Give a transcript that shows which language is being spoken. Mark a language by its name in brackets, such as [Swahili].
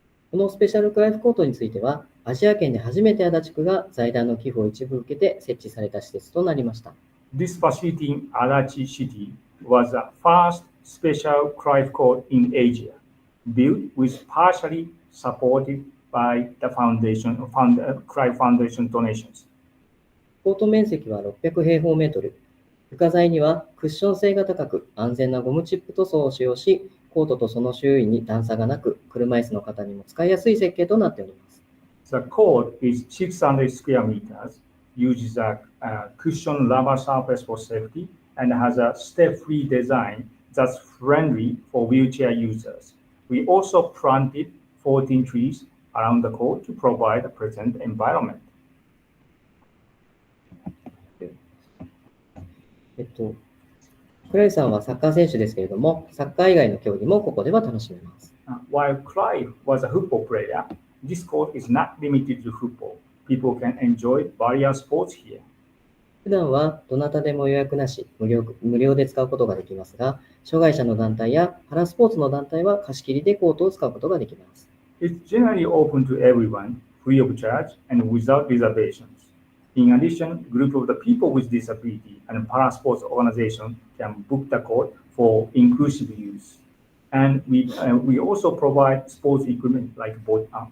[Japanese] このスペシャルクライフコートについては、アジア圏で初めて足立区が財団の寄付を一部受けて設置された施設となりました。 [English] This facility in Adachi City was the first special Cruyff court in Asia, built with partially supported by the Cruyff Foundation donations. [Japanese] コート面積は600平方メートル。床材にはクッション性が高く安全なゴムチップ塗装を使用し、コートとその周囲に段差がなく、車椅子の方にも使いやすい設計となっております。 [English] The court is 600 square meters uses a cushion rubber surface for safety and has a step-free design that's friendly for wheelchair users. We also planted 14 trees around the court to provide a pleasant environment. [Japanese] クライさんはサッカー選手ですけれども、サッカー以外の競技もここでは楽しめます。 [English] While Clive was a football player, this court is not limited to football. People can enjoy various sports here. [Japanese] 普段はどなたでも予約なし、無料で使うことができますが、障害者の団体やパラスポーツの団体は貸し切りでコートを使うことができます。 [English] It's generally open to everyone, free of charge and without reservations. In addition, a group of the people with disability and para-sports organization can book the court for inclusive use. And we also provide sports equipment like boat.